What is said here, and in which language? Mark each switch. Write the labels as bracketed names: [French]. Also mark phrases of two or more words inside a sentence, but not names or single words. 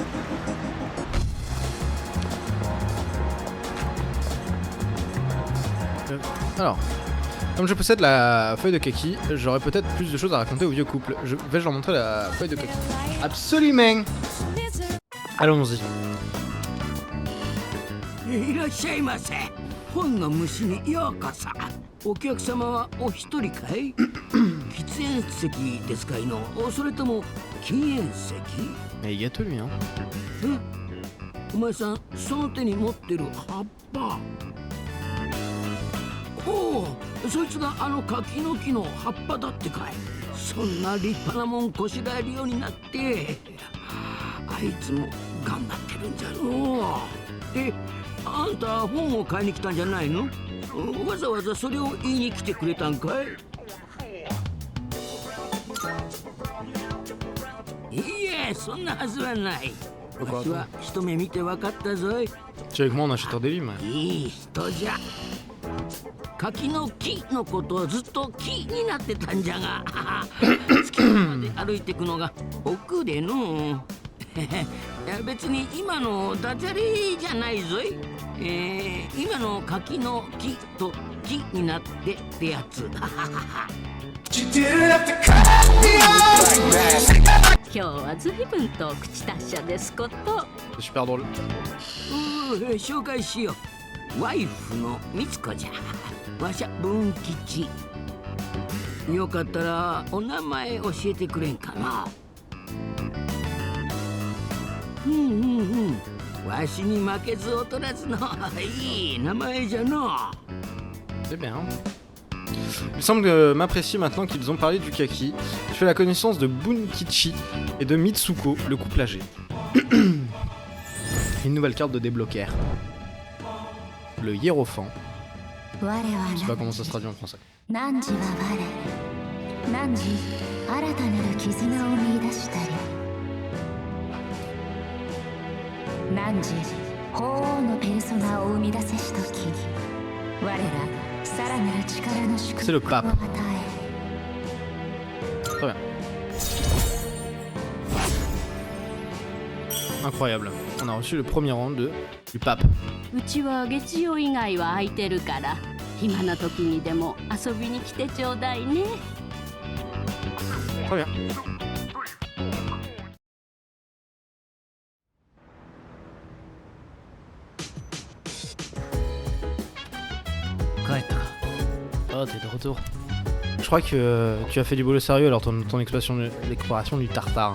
[French] Alors, comme je possède la feuille de kaki, j'aurais peut-être plus de choses à raconter au vieux couple. Vais-je leur montrer la feuille de kaki? Absolument. Allons-y. [Japanese] いらっしゃいませ。本の虫にようこそ。お客様はお一人かい？喫煙席ですかいの？それとも禁煙席？ [French] Mais il gâteau lui hein. [Japanese] お前さん、その手に持ってる葉っぱ。おお、そいつがあの柿の木の葉っぱだってかい。そんな立派なもんこしらえるようになって、あいつも頑張ってるんじゃのう。あんた本を買いに来たんじゃないの？わざわざそれを言いに来てくれたんかい？いいえ、そんなはずはない。わしは一目見て分かったぞい。 [French] Tu es avec moi en achetant des livres, mais... [Japanese] いい人じゃ。柿の木のことをずっと木になってたんじゃが、月まで歩いてくのが億での。別に今のダジャレじゃないぞい。今の柿の木と木になってってやつ。今日は随分と口達者ですこと。 [French] C'est super drôle. [Japanese] 紹介しよう。ワイフのみつこじゃ。わしゃ文吉。よかったらお名前教えてくれんかな。わしに負けず劣らずのいい名前じゃな。 [French] C'est bien. Il semble m'apprécier maintenant qu'ils ont parlé du kaki. Je fais la connaissance de Bunkichi et de Mitsuko, le couple âgé. Une nouvelle carte de débloquer. Le hiérophant. Je sais pas comment ça se traduit en français. [Japanese] 汝法王のペルソナを生み出せしとき、我らさらなる力の祝福を与え。 [French] Très bien. Incroyable. On a reçu le premier rang du pape. [Japanese] うちは月曜以外は空いてるから暇な時にでも遊びに来てちょうだいね。 [French] Très bien. Oh, t'es de retour. Je crois que tu as fait du boulot sérieux alors ton exploration du tartare.